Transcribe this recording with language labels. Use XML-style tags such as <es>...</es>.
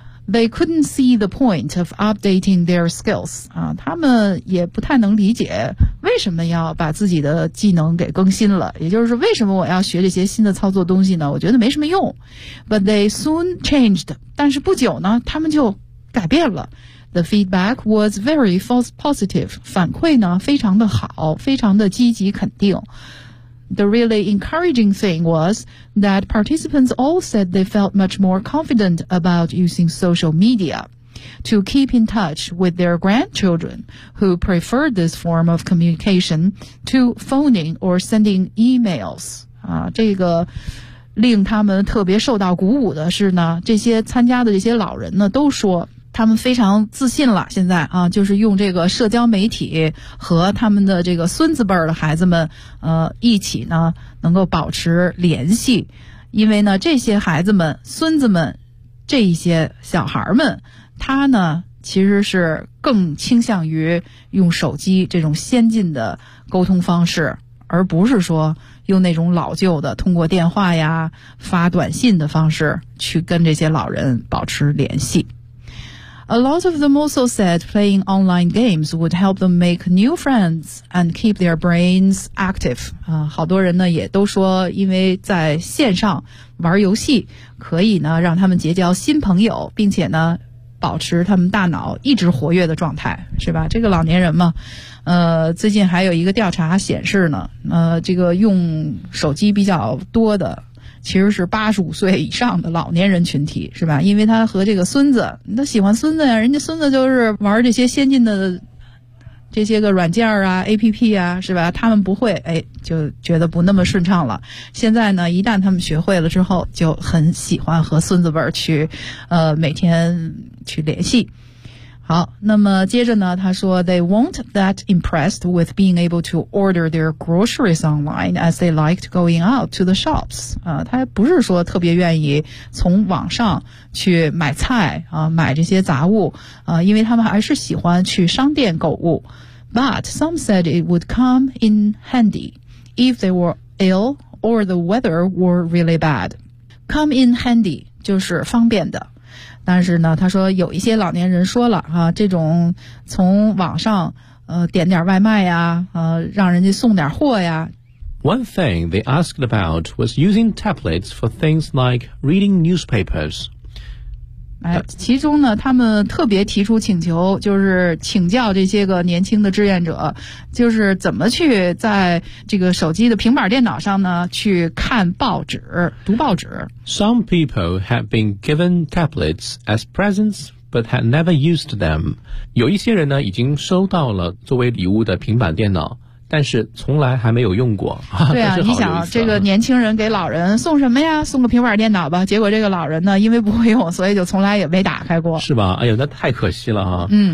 <en>They couldn't see the point of updating their skills</en> <zh>他们也不太能理解为什么要把自己的技能给更新了，也就是为什么我要学这些新的操作东西呢，我觉得没什么用。</zh> <en>But they soon changed</en> <zh>但是不久呢他们就改变了。</zh> <en>The feedback was very positive.</en> <zh>反馈呢非常的好，非常的积极肯定。</zh> <en>The really encouraging thing was that participants all said they felt much more confident about using social media to keep in touch with their grandchildren who preferred this form of communication to phoning or sending emails.</en> <zh>这个令他们特别受到鼓舞的是呢，这些参加的这些老人呢都说他们非常自信了，现在啊，就是用这个社交媒体和他们的这个孙子辈的孩子们，一起呢，能够保持联系。因为呢，这些孩子们、孙子们，这一些小孩们，他呢，其实是更倾向于用手机这种先进的沟通方式，而不是说用那种老旧的通过电话呀、发短信的方式去跟这些老人保持联系。</zh> <en>A lot of them also said playing online games would help them make new friends and keep their brains active.</en> <zh>好多人呢也都说因为在线上玩游戏可以呢让他们结交新朋友，并且呢保持他们大脑一直活跃的状态，是吧？这个老年人嘛，最近还有一个调查显示呢，这个用手机比较多的其实是85岁以上的老年人群体，是吧？因为他和这个孙子，他喜欢孙子呀，人家孙子就是玩这些先进的这些个软件啊 APP 啊，是吧？他们不会，哎，就觉得不那么顺畅了。现在呢一旦他们学会了之后就很喜欢和孙子辈去每天去联系。好，那么接着呢他说</zh> <en>They weren't that impressed with being able to order their groceries online as they liked going out to the shops.</en> <zh>他不是说特别愿意从网上去买菜买这些杂物因为他们还是喜欢去商店购物。</zh> <en>But some said it would come in handy if they were ill or the weather were really bad. Come in handy</en> <zh>就是方便的。但是呢他说有一些老年人说了这种从网上点点外卖呀让人家送点货呀。</zh> <en>One thing they asked about was using tablets for things like reading newspapers.</en> <zh>其中呢他们特别提出请求，就是请教这些个年轻的志愿者，就是怎么去在这个手机的平板电脑上呢去看报纸，读报纸。</zh> <en>Some people had been given tablets as presents, but had never used them.</en> <zh>有一些人呢已经收到了作为礼物的平板电脑，但是从来还没有用过。对 啊你想这个年轻人给老人送什么呀，送个平板电脑吧，结果这个老人呢因为不会用所以就从来也没打开过。是吧？哎呦，那太可惜了</zh>